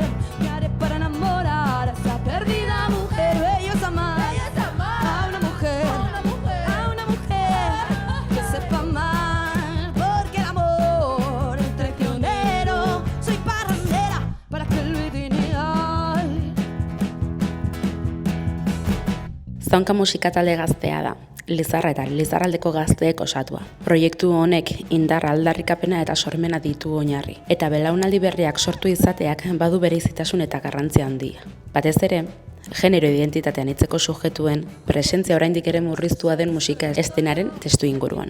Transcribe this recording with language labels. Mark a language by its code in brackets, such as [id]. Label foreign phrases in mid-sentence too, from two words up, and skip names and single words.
[es] ¿Qué haré para enamorar a esa perdida mujer? Bello es amar a una mujer, a una mujer que sepa amar, porque el amor es traicionero. Soy parrandera para que lo ideal. [eu] Zaunka musika talde gaztea da, Lizarra eta Lizarraldeko gazteek osatua. Proiektu honek indar aldarrikapena eta sormena ditu oinarri, eta belaunaldi berriak sortu izateak badu berezitasun eta garrantzia handia. Batez ere, genero identitatean hitzeko sujetuen presentzia oraindik ere murriztua den musika estenaren testu inguruan.